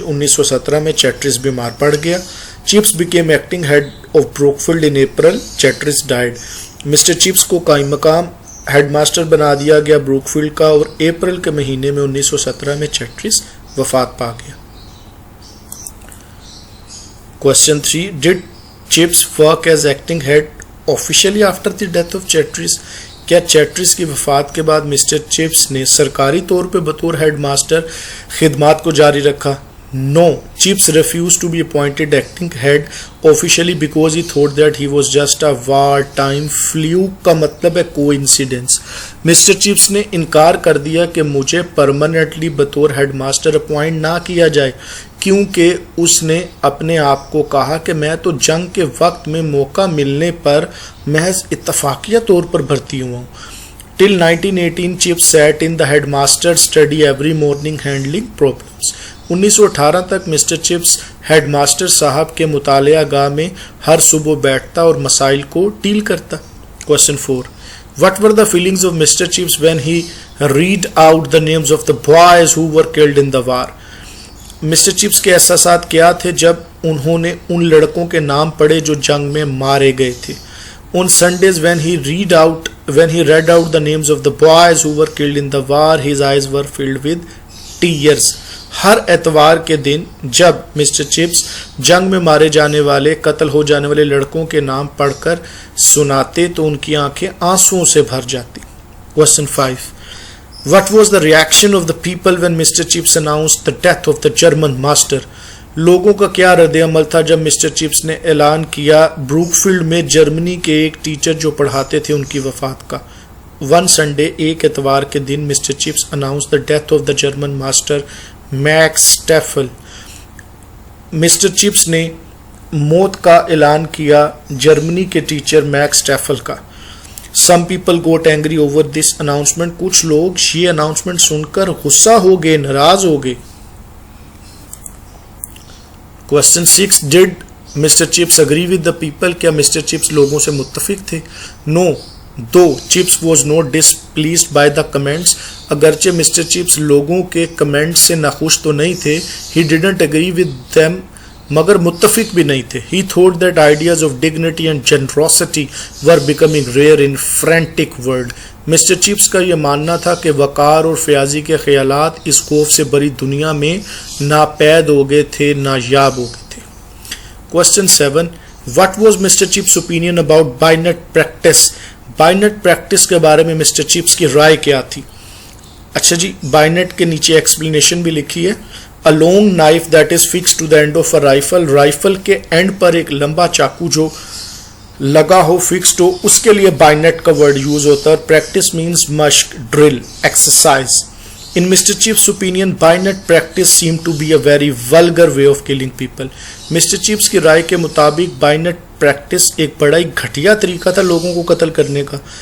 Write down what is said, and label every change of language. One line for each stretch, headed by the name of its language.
Urdu: 1917 میں چیٹرس بیمار پڑ گیا.
English: Chips became acting head of Brookfield in April. Chatteris died.
Urdu: Mister chips کو قائم مقام ہیڈ ماسٹر بنا دیا گیا بروکفیلڈ کا، اور اپریل کے مہینے میں 1917 میں چیٹرس وفات پا گیا.
English: Question 3. Did Chips work as acting head officially after the death of Chatteris?
Urdu: کیا چیٹرس کی وفات کے بعد مسٹر چپس نے سرکاری طور پہ بطور ہیڈ ماسٹر خدمات کو جاری رکھا؟ No.
English: Chips refused to be appointed acting head officially because he thought that he was just a war-time fluke.
Urdu: کا مطلب ہے coincidence. مسٹر چپس نے انکار کر دیا کہ مجھے پرماننٹلی بطور ہیڈ ماسٹر اپوائنٹ نہ کیا جائے، کیونکہ اس نے اپنے آپ کو کہا کہ میں تو جنگ کے وقت میں موقع ملنے پر محض اتفاقیہ طور پر بھرتی ہوا ہوں.
English: Till 1918 Chips sat in the headmaster's study every morning handling problems.
Urdu: 1918 تک مسٹر چپس ہیڈ ماسٹر صاحب کے مطالعہ گاہ میں ہر صبح بیٹھتا اور مسائل کو ڈیل کرتا.
English: Question 4. What were the feelings of Mr. Chips when he read out the names of the boys who were killed in the war?
Urdu: Mister chips کے احساسات کیا تھے جب انہوں نے ان لڑکوں کے نام پڑھے جو جنگ میں مارے گئے تھے؟
English: On Sundays when he read out the names of the boys who were killed in the war, his eyes were filled with tears.
Urdu: ہر اتوار کے دن جب مسٹر چپس جنگ میں مارے جانے والے، قتل ہو جانے والے لڑکوں کے نام پڑھ کر سناتے تو ان کی آنکھیں آنسوؤں سے بھر جاتی.
English: Question 5. What was the reaction of the people when Mr. Chips announced the death of the German master?
Urdu: لوگوں کا کیا رد عمل تھا جب مسٹر چپس نے اعلان کیا بروکفیلڈ میں جرمنی کے ایک ٹیچر جو پڑھاتے تھے ان کی وفات کا؟
English: One Sunday,
Urdu: ایک اتوار کے دن mister chips
English: announced the death of the German master Max Steffel.
Urdu: Mister chips نے موت کا اعلان کیا جرمنی کے ٹیچر میکس اسٹیفل کا.
English: Some people got angry over this announcement.
Urdu: کچھ لوگ یہ اناؤنسمنٹ سن کر غصہ ہو گئے، ناراض ہو گئے.
English: Question 6. Did Mr. Chips agree with the people?
Urdu: کیا مسٹر چپس لوگوں سے متفق تھے؟ No.
English: Though Chips was not displeased by the comments.
Urdu: اگرچہ مسٹر چپس لوگوں کے کمنٹس سے ناخوش تو نہیں تھے.
English: He didn't agree with them.
Urdu: مگر متفق بھی نہیں تھے.
English: He thought that ideas of dignity and generosity were becoming rare in frantic world.
Urdu: Mister chips کا یہ ماننا تھا کہ وقار اور فیاضی کے خیالات اس خوف سے بری دنیا میں ناپید ہو گئے تھے، نایاب ہو گئے تھے.
English: Question 7. What was Mr. Chips' opinion about bayonet practice?
Urdu: bayonet practice کے بارے میں مسٹر چپس کی رائے کیا تھی؟ اچھا جی، bayonet کے نیچے ایکسپلینیشن بھی لکھی ہے.
English: A long knife that is fixed to the end of a rifle.
Urdu: Rifle کے اینڈ پر ایک لمبا چاقو جو لگا ہو، فکسڈ ہو، اس کے لیے bayonet کا ورڈ یوز ہوتا ہے.
English: Practice means
Urdu: مشق، drill,
English: exercise. In Mr. Chips' opinion, bayonet practice seemed to be a very vulgar way of killing people.
Urdu: Mister chips کی رائے کے مطابق bayonet practice ایک بڑا ہی گھٹیا طریقہ تھا لوگوں کو قتل کرنے کا.